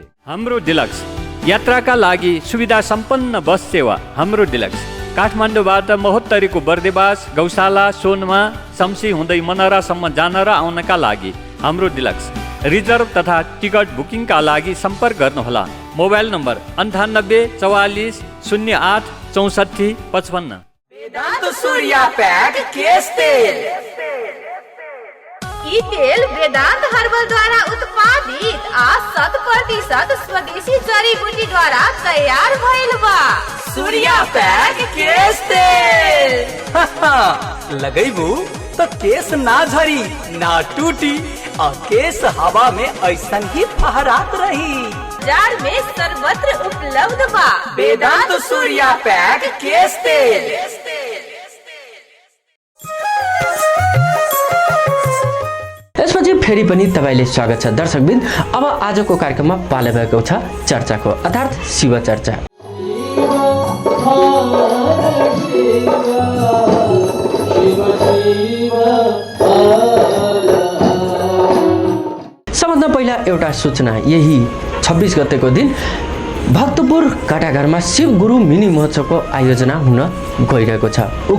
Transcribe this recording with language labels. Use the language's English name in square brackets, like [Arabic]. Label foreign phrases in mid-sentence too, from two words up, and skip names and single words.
[Nepali] हाम्रो डिलक्स यात्राका लागि सुविधा सम्पन्न बस सेवा। हाम्रो डिलक्स काठमाडौँबाट महोत्तरीको बर्देवास, गौशाला, सोनमा, शम्सी हुँदै मनरासम्म जान र आउनका लागि हाम्रो डिलक्स। रिजर्भ तथा टिकट बुकिङका लागि सम्पर्क गर्नुहोला। मोबाइल नम्बर 98 44 08 64 55। [Bhojpuri] वेदांत सूर्या पैक केश तेल। ई तेल वेदांत हर्बल द्वारा उत्पादित आ 100% स्वदेशी जड़ी बूटी द्वारा तैयार भइल बा। सूर्या पैक केश तेल लगैबू तो केस ना झरी ना टूटी और केस हवा में ऐसन ही फहरात रही। बाजार में सर्वत्र उपलब्ध बा। वेदांत सूर्या पैक केश तेल। [Nepali] यसपछि फेरि पनि तपाईले स्वागत छ दर्शकबिन। अब आजको कार्यक्रममा पाले भएको छ चर्चाको, अर्थात् शिव चर्चा। सबभन्दा पहिला एउटा सूचना, यही 26 गतेको दिन भक्तपुर काटाघरमा शिव गुरु मिनी महोत्सवको आयोजना हुन गइरहेको छ।